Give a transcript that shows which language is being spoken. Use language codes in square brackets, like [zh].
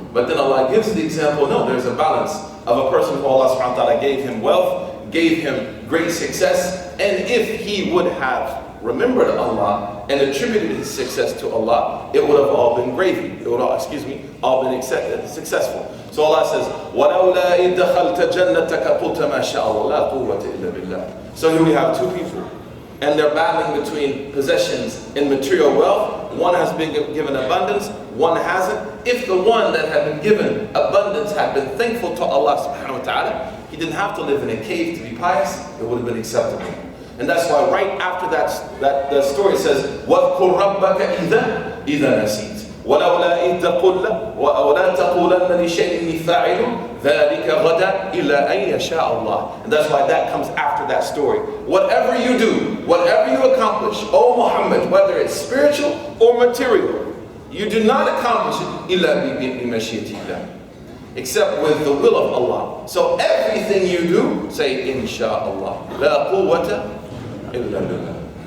[en] But then Allah gives the example, no, there's a balance of a person who Allah subhanahu wa ta'ala gave him wealth, gave him great success, and if he would have remembered Allah and attributed his success to Allah, it would have all been gravy. It would all, all been successful. So Allah says, [ar] وَلَوْلَا إِذْ دَخَلْتَ جَنَّتَكَ قُلْتَ مَا شَاءَ اللَّهُ لَا قُوَّةَ إِلَّا بِاللَّهِ. [en] So here we have 2 people, and they're battling between possessions and material wealth. One has been given abundance, one hasn't. If the one that had been given abundance had been thankful to Allah subhanahu wa ta'ala, he didn't have to live in a cave to be pious, it would have been acceptable. And that's why right after that the story says, [ar] وَاذْكُرْ رَبَّكَ إِذَا نَسِيتَ وَلَوْلَا إِذْ وَلَا تَقُولَنَّ لِشَيْءٍ إِنِّي فَاعِلٌ ذَلِكَ غَدًا إِلَّا أَن يَشَاءَ اللَّهُ. [en] And that's why that comes after that story. Whatever you do, whatever you accomplish, O Muhammad, whether it's spiritual or material, you do not accomplish it [ar] إِلَّا بِمَشِيَةِ اللَّهِ, [en] except with the will of Allah. So everything you do, say Insha'Allah. [ar] لَا قُوَّةَ إِلَّا بِاللَّهِ.